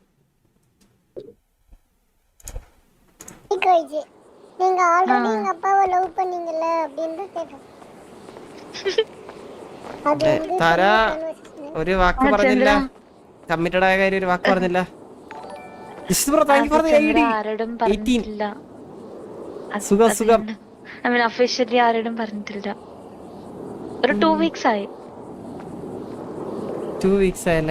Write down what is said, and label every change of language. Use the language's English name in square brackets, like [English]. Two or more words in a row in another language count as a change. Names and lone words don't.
[Tamil] நீங்க ஆல்ரெடி எங்க அப்பாவை லவ் பண்ணீங்கல அப்படினு கேட்டேன். அது [Malayalam] താര ഒരു വാക്ക് പറഞ്ഞില്ല. കമ്മിറ്റഡ് ആയ കാര്യം ഒരു വാക്ക് പറഞ്ഞില്ല. ആരോടും പറഞ്ഞിട്ടില്ല. സുഖം ഒഫീഷ്യലി ആരോടും പറഞ്ഞിട്ടില്ല. ഒരു 2 വീക്സ് ആയി. 2 വീക്സ് ആയല്ലേ?